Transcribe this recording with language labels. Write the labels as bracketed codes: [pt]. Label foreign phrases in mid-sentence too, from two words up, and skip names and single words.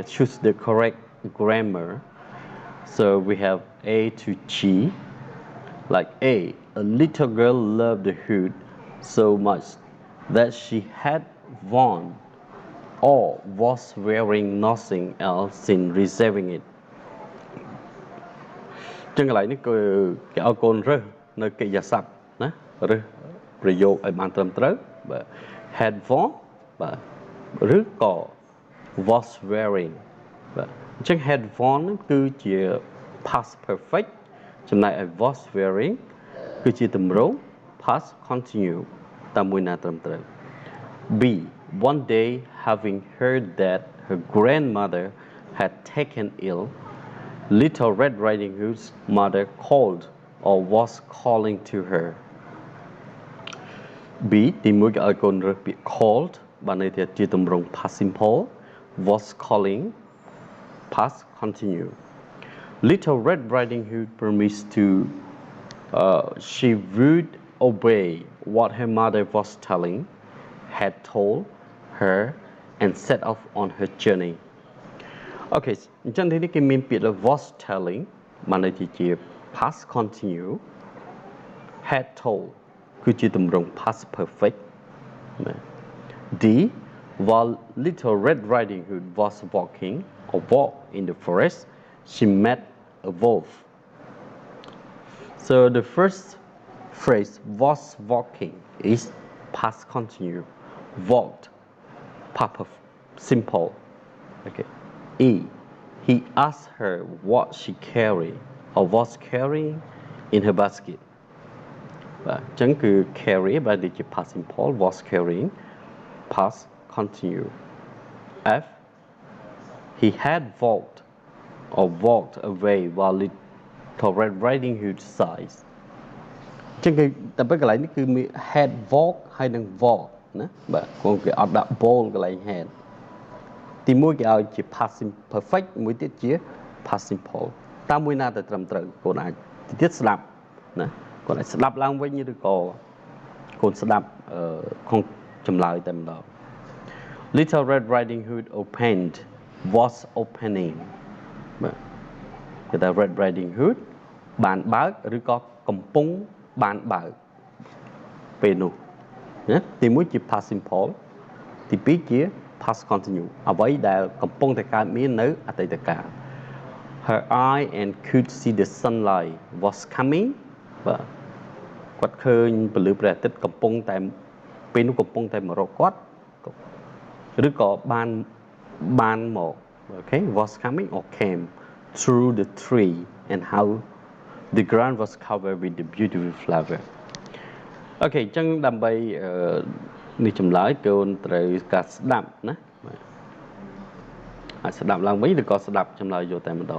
[en] Choose the correct grammar. So we have A to G. Like A little girl loved the hood so much that she had worn or was wearing nothing else since receiving it. [km] ចឹងកន្លែងនេះគឺគេឲ្យកូនរើសនៅកិរិយាសព្ទណារើសប្រយោគឲ្យបានត្រឹមត្រូវបាទ [en] had worn [km] បាទឬក៏ [en] was wearing [km] បាទអញ្ចឹង [en] had worn [km] គឺជា [en] past perfect [km] ចំណែកឯ [en] was wearing [km] គឺជាទម្រង់ [en] past continue [km] តាមមួយណាត្រឹមត្រូវ [en] B one day having heard that her grandmother had taken ill Little Red Riding Hood's mother called or was calling to her [km] B ទី1គេឲ្យកូនរើសពាក្យ called បានន័យថាជាទម្រង់ [en] past simple was calling past continue Little Red Riding Hood promised to she would obey what her mother was telling had told her and set off on her journey Okay [km] អញ្ចឹងទីនេះគេមានពាក្យ [en] was telling [km] បានន័យជា [en] past continue had told [km] គឺជាទម្រង់ [en] past perfect D while Little Red Riding Hood was walking or walked in the forest she met a wolf so the first phrase was walking is past continue walked past simple okay E he asked her what she carried or was carrying in her basket [km] បាទអញ្ចឹងគឺ [en] carry [km] បែរជា [en] past simple was carrying past continue F he had walked away while Little Red Riding Hood sighs [km] អញ្ចឹងគឺតែពេលកន្លែង នេះគឺមាន [en] had walk [km] ហើយនឹង walk ណាបាទគេអត់ដាក់ ball កន្លែង had ទីមួយគេឲ្យជា [en] past perfect [km] មួយទៀតជា [en] past simple [km] តាមមួយណាទៅត្រឹមត្រូវកូនអាចទៀតស្ដាប់ណាកូនអាចស្ដាប់ឡើង វិញឬក៏កូនស្ដាប់ក្នុងចម្លើយតែម្ដង [en] Little Red Riding Hood opened was opening [km] បាទគេថា Red Riding Hood បានបើកឬក៏កំពុងបានបើក ពេលនោះណាទី1ជា [en] past simple [km] ទី2ជា [en] past continue [km] អ្វីដែលកំពុងតែកើតមាននៅអតីតកាល Her [en] eye and could see the sunlight was coming [km] បាទគាត់ឃើញពន្លឺព្រះអាទិត្យកំពុង តែពេលនោះកំពុងតែមករកគាត់ឬក៏បានមកអូខេ [en] was coming or came through the tree and how the ground was covered with the beautiful flower [km] អូខេអញ្ចឹងដើម្បីនេះចម្លើយកូនត្រូវការស្ដាប់ណាអាចស្ដាប់ឡើងវិញឬក៏ស្ដាប់ចម្លើយយកតែម្ដង